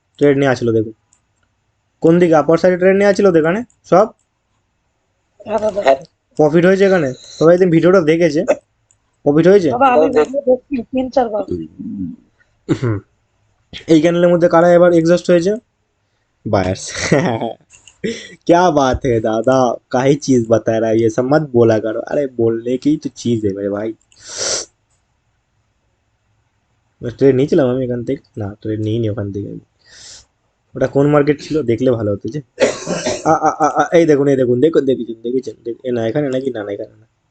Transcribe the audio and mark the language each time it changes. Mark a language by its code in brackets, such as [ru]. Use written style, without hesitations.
[bn] Trade নেওয়া ছিল, দেখুন কোন দিকে আপার সাইডে ট্রেড নেওয়া ছিল, এখানে সব হ্যাঁ দাদা। প্রফিট হয়েছে। এখানে সবাই একদিন ভিডিওটা দেখেছে, প্রফিট হয়েছে। দাদা আমি ভিডিও দেখছি 3-4 বার। এই ক্যান্ডেলের মধ্যে কারা এবার এক্সস্ট হয়েছে? [en] Buyers. [hi] क्या बात है दादा, काहे चीज बता रहा है, ये सब मत बोला करो। अरे बोलने की तो चीज है मेरे भाई। [bn] ট্রেড নিয়েছিলাম আমি এখান থেকে, না ট্রেড নিইনি ওখান থেকে। ওটা কোন মার্কেট ছিল দেখলে ভালো হতো যে। এই দেখুন দেখেছেন এ না এখানে নাকি, না এখানে না।